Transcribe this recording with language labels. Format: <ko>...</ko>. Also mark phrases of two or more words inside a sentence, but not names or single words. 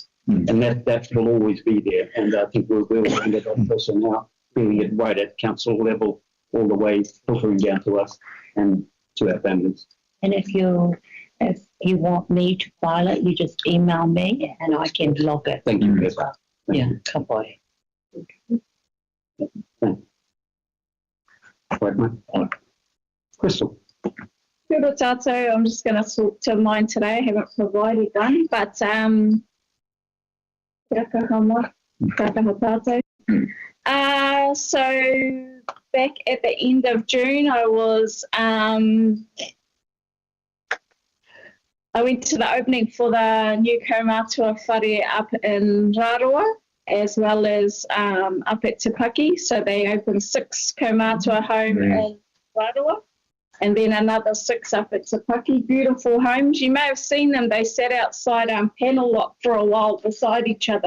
<en>And that will always be there. And I think we'll find it on person now, doing it right at council level, all the way filtering down to us and to our families. And if you want me to file it, you just email me and I can log it. Thank you as well. Yeah,</en> <mi>ka pai.</mi> <en>Right, mate. Crystal.</en> <mi>Kia ora tātou.</mi> <en>I'm just going to talk to mine today. I haven't provided one, but</en> <mi>kia kaha tātou.</mi> <en>So back at the end of June, I went to the opening for the new</en> <mi>kaumātua whare</mi> <en>up in Rāroa, as well as up at Te Paki. So they opened 6 kaumātua home in Rāroa, and then another 6 up at Te Paki. Beautiful homes. You may have seen them. They sat outside panel lock for a while beside each other.</en>